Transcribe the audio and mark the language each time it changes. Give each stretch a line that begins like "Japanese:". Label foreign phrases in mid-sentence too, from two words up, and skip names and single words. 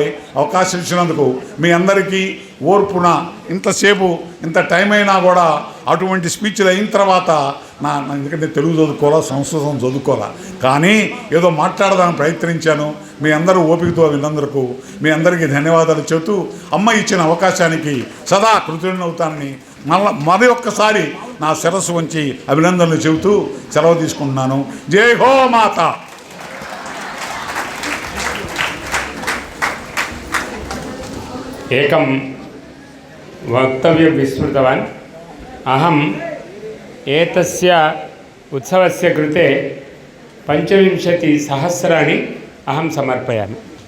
Telugu: అవకాశం ఇచ్చినందుకు మీ అందరికీ ఓర్పున ఇంతసేపు ఇంత టైం అయినా కూడా అటువంటి స్పీచ్లు అయిన తర్వాత ఎందుకంటే తెలుగు చదువుకోవాలా, సంస్కృతం చదువుకోవాలా, కానీ ఏదో మాట్లాడదానికి ప్రయత్నించాను. మీ అందరూ ఓపికతో విన్నందుకు మీ అందరికీ ధన్యవాదాలు చెబుతూ, అమ్మ ఇచ్చిన అవకాశానికి సదా కృతజ్ఞుడవుతానని మరి ఒక్కసారి నా శిరస్సు వంచి అభినందనలు చెబుతూ సెలవు తీసుకుంటున్నాను.
Hindi: जय हो माता.
Sanskrit: एकं वक्तव्यं विस्मृतवान्. अहम् एतस्य उत्सवस्य कृते 25,000 अहं समर्पयामि.